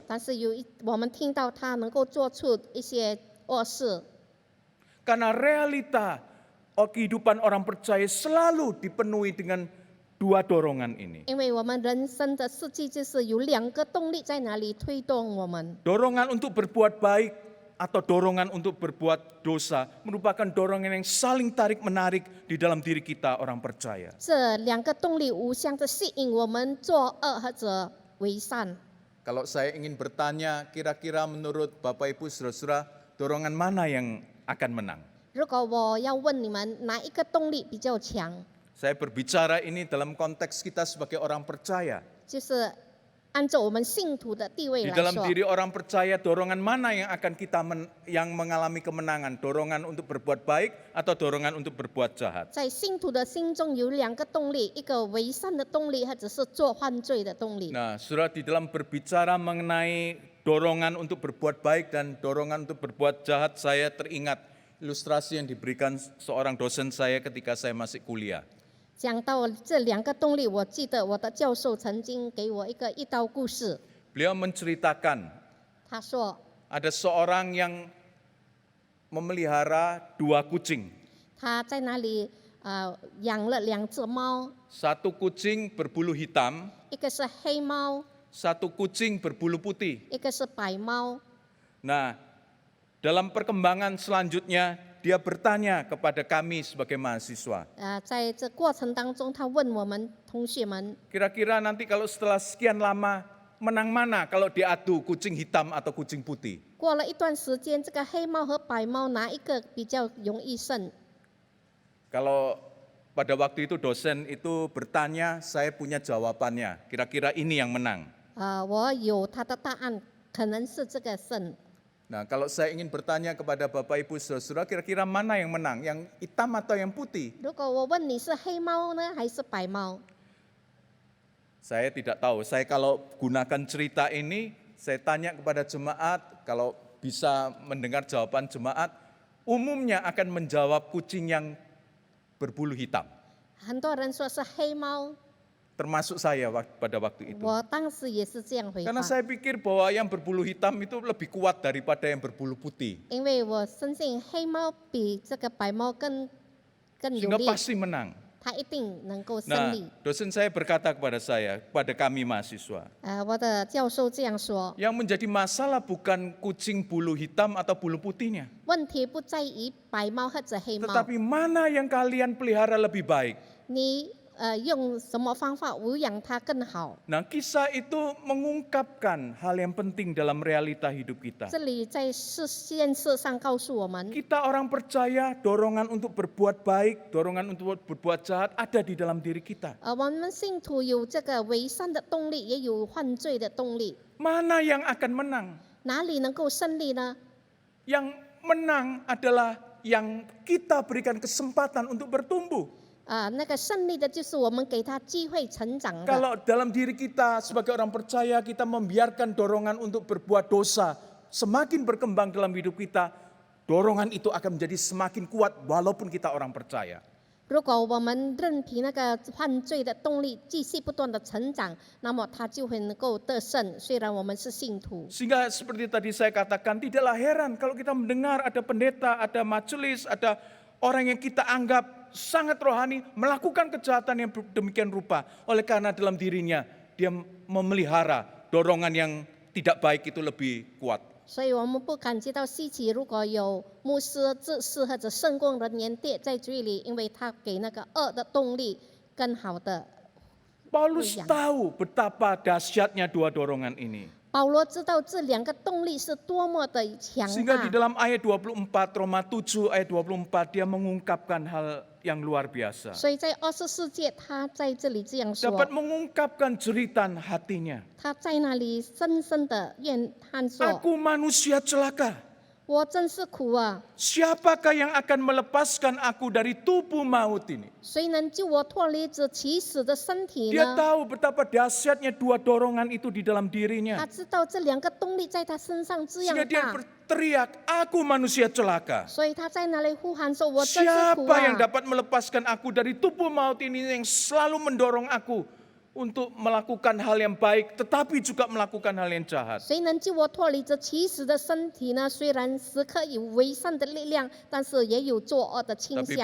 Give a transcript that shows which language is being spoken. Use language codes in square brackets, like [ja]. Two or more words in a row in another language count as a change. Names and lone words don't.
[zh] 但是我们听到他能够做出一些恶事， [id] Karena realita kehidupan orang percaya selalu dipenuhi dengan dua dorongan ini. [zh] 因为我们人生的世界就是有两个动力在哪里推动我们。 [id] Dorongan untuk berbuat baik atau dorongan untuk berbuat dosa merupakan dorongan yang saling tarik-menarik di dalam diri kita orang percaya. [zh] 这两个动力互相的吸引我们作恶或者为善。 [id] Kalau saya ingin bertanya, kira-kira menurut Bapak Ibu Saudara-saudara, dorongan mana yang akan menang? [zh] 如果我要问你们哪一个动力比较强， [id] Saya berbicara ini dalam konteks kita sebagai orang percaya. [zh] 就是按照我们信徒的地位 [id] Di [zh] 来 [id] dalam [zh] 说， [id] diri orang percaya, dorongan mana yang akan kita yang mengalami kemenangan? Dorongan untuk berbuat baik atau dorongan untuk berbuat jahat? [zh] 在信徒的心中有两个动力，一个为善的动力，或者是做犯罪的动力。 [id] Nah, saudara, di dalam berbicara mengenai dorongan untuk berbuat baik dan dorongan untuk berbuat jahat, saya teringat ilustrasi yang diberikan seorang dosen saya ketika saya masih kuliah. [zh] 讲到这两个动力，我记得我的教授曾经给我一道故事。 [id] Beliau menceritakan [zh] 他说， [id] ada seorang yang memelihara dua kucing. [zh] 他在那里养了两只猫， [id] Satu kucing berbulu hitam, [zh] 一个是黑猫， [id] satu kucing berbulu putih. [zh] 一个是白猫。 [id] Nah, dalam perkembangan selanjutnya dia bertanya kepada kami sebagai mahasiswa. [zh] 在这过程当中，他问我们同学们， [id] Kira-kira nanti kalau setelah sekian lama menang mana kalau diadu kucing hitam atau kucing putih? [zh] 过了一段时间，这个黑猫和白猫哪一个比较容易胜？ [id] Kalau pada waktu itu dosen itu bertanya, saya punya jawabannya. Kira-kira ini yang menang. [zh] 我有他的答案，可能是这个胜。 [id] Nah, kalau saya ingin bertanya kepada Bapak Ibu Saudara-saudara, kira-kira mana yang menang? Yang hitam atau yang putih? [zh] 如果我问你是黑猫呢，还是白猫？ [id] Saya tidak tahu. Saya kalau gunakan cerita ini, saya tanya kepada jemaat, kalau bisa mendengar jawaban jemaat, umumnya akan menjawab kucing yang berbulu hitam. [zh] 很多人说是黑猫， [id] Termasuk saya pada waktu itu. [zh] 我当时也是这样回 [id] Karena [zh] 答， [id] saya pikir bahwa yang berbulu hitam itu lebih kuat daripada yang berbulu putih. [zh] 因为我相信黑猫比这个白猫更有 [id] Sehingga [zh] 力， [id] pasti menang. [zh] 它一定能够胜 [id] Nah, [zh] 利。 [id] dosen saya berkata kepada saya, kepada kami mahasiswa, [zh] 我的教授这样说， [id] yang menjadi masalah bukan kucing bulu hitam atau bulu putihnya, [zh] 问题不在于白猫或者黑猫， [id] tetapi mana yang kalian pelihara lebih baik. [zh] 你用什么方法抚养它更好。 [id] Nah, kisah itu mengungkapkan hal yang penting dalam realita hidup kita. [zh] 这里在现实上告诉我们， [id] Kita orang percaya dorongan untuk berbuat baik, dorongan untuk berbuat jahat ada di dalam diri kita. [zh] 我们信徒有这个为善的动力，也有犯罪的动力， [id] Mana yang akan menang? [zh] 哪里能够胜利呢？ [id] Yang menang adalah yang kita berikan kesempatan untuk bertumbuh. [zh] 那个胜利的就是我们给他机会成长的。 [id] Kalau dalam diri kita sebagai orang percaya kita membiarkan dorongan untuk berbuat dosa semakin berkembang dalam hidup kita, dorongan itu akan menjadi semakin kuat walaupun kita orang percaya. [zh] 如果我们任凭那个犯罪的动力继续不断的成长，那么他就会能够得胜。虽然我们是信徒， [id] Sehingga seperti tadi saya katakan, tidaklah heran kalau kita mendengar ada pendeta, ada majelis, ada orang yang kita anggap sangat rohani melakukan kejahatan yang demikian rupa. Oleh karena dalam dirinya dia memelihara dorongan yang tidak baik itu lebih kuat. [zh] 所以我们不感觉到稀奇。如果有牧师、执事或者圣工人员跌在罪里，因为他给那个恶的动力更好的。 [id] Paulus tahu betapa dahsyatnya dua dorongan ini. [zh] 保罗知道这两个动力是多么的强 [id] Sehingga di [zh] 大， [id] dalam ayat 24, Roma 7 ayat 24 dia mengungkapkan hal yang luar biasa. [zh] 所以在24节他在这里这样说， [id] Dapat mengungkapkan jeritan hatinya. [zh] 他在那里深深的怨叹说 [id] Aku manusia celaka. [zh] 我真是苦啊， [id] Siapakah yang akan melepaskan aku dari tubuh maut ini? [zh] 谁能救我脱离这起死的身体 [id] Dia [zh] 呢？ [id] tahu betapa dahsyatnya dua dorongan itu di dalam [zh] 他 [id] dirinya. [zh] 知道这两个动力在他身上这样 [id] Sehingga dia [zh] 大， [id] berteriak, aku manusia celaka. [zh] 所以他在那里呼喊说：“我真是苦 [id] Siapa yang [zh] 啊！ [id] dapat melepaskan aku dari tubuh maut ini yang selalu mendorong aku untuk melakukan hal yang baik tetapi juga melakukan hal yang jahat. [zh] 谁能救我脱离这起死的身体呢？虽然时刻有为善的力量，但是也有作恶的倾 [id] Tapi